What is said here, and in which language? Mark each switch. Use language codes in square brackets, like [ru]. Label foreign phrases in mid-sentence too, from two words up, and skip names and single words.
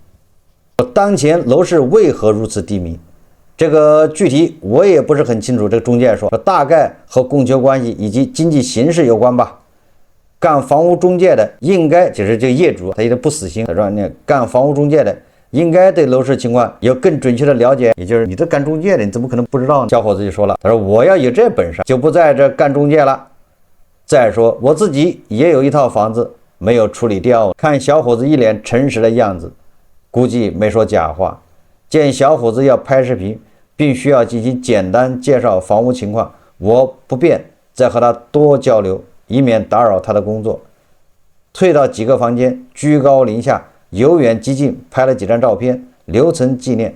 [zh] 當前樓市為何如此低迷？這個具體我也不是很清楚。這個中介說大概和供求關係以及經濟形勢有關吧。幹房屋中介的應該就是這個業主，他有點不死心，他說你幹房屋中介的應該對樓市情況有更準確的了解，也就是你这幹中介的你怎麼可能不知道呢？小伙子就說了，他說我要有這本事就不在這幹中介了。再說我自己也有一套房子沒有處理掉。看小伙子一臉誠實的樣子，估計沒說假話。見小伙子要拍視頻，並需要進行簡單介紹房屋情況，我不便再和他多交流，以免打擾他的工作。退到幾個房間，居高臨下，由遠及近拍了幾張照片，留存紀念。